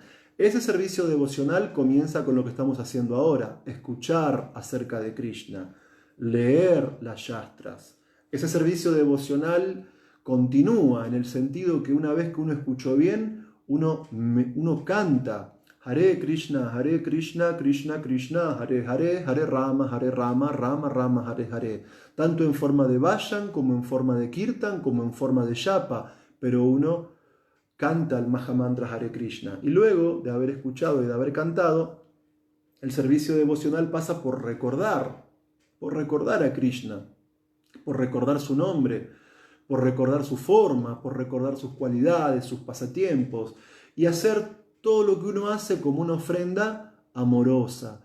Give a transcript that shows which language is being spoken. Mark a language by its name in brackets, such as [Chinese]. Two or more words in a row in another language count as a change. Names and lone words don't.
[Spanish] Ese servicio devocional comienza con lo que estamos haciendo ahora, escuchar acerca de Krishna, leer las Shastras. Ese servicio devocional continúa en el sentido que una vez que uno escuchó bien, uno canta [Sanskrit] हरे कृष्ण कृष्ण कृष्ण हरे हरे हरे राम राम राम हरे हरे. [Spanish] Tanto en forma de Vayan, como en forma de Kirtan, como en forma de Japa, pero uno canta el Mahamantra [Sanskrit] हरे कृष्ण. [Spanish] Y luego de haber escuchado y de haber cantado, el servicio devocional pasa por recordar a Krishna, por recordar su nombre, por recordar su forma, por recordar sus cualidades, sus pasatiempos, y hacer todo lo que uno hace como una ofrenda amorosa.